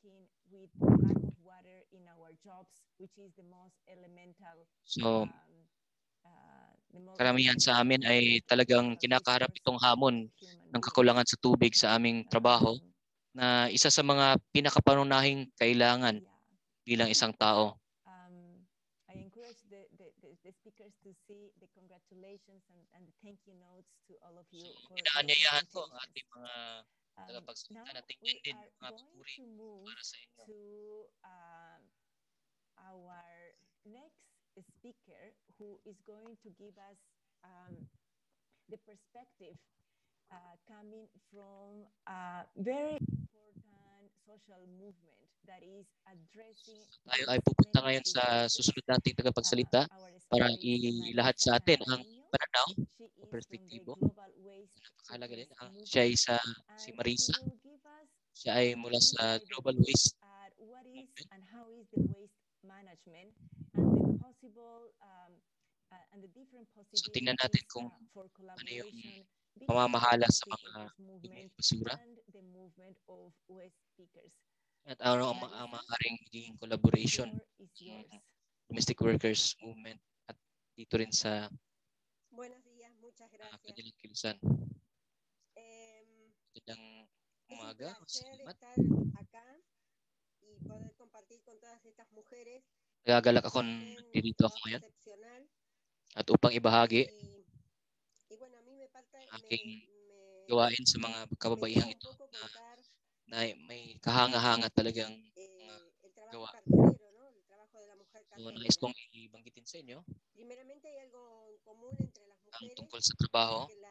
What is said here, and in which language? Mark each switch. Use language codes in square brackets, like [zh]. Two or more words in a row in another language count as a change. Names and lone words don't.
[tl] So karamihan sa amin ay talagang kinakaharap itong hamon ng kakulangan sa tubig sa aming trabaho na isa sa mga pinakapangunahing kailangan bilang isang tao. [en] speakers to see the congratulations and the thank you notes to all of you for your [tl] Inaanyayahan ko ang ating [en] presentations. [tl] mga [en] Now [tl] tagapagsalita na [en] we [tl] tingnan din [en] are [tl] mga [en] going [tl] papuri [en] to move [tl] para sa inyo. [en] to our next speaker, who is going to give us the perspective coming from a very important social movement that is addressing [tl] Tayo ay pupunta ngayon sa susunod nating tagapagsalita para ilahad sa atin ang pananaw o perspektibo. Napakahalaga din. Siya ay si Marisa. Siya ay mula sa Global Waste [en] what is and how is the waste management and the possible and the different [tl] So tingnan natin [en] possibilities [tl] kung [en] for [tl] ano yung [en] collaboration [tl] pamamahala sa mga basura [en] and the movement of waste speakers. [tl] at ano ang maaaring magiging collaboration ng [en] domestic workers movement [tl] at dito rin sa [es] Buenos días, muchas gracias. [tl] kanilang kilusan. Magandang umaga. Salamat. [es] Acá y poder compartir con todas estas mujeres. [tl] Nagagalak ako dito ako ngayon at upang ibahagi aking gawain sa mga kababaihang ito na may kahanga-hanga talagang gawa. So, nais kong ibanggitin sa inyo ang tungkol sa trabaho.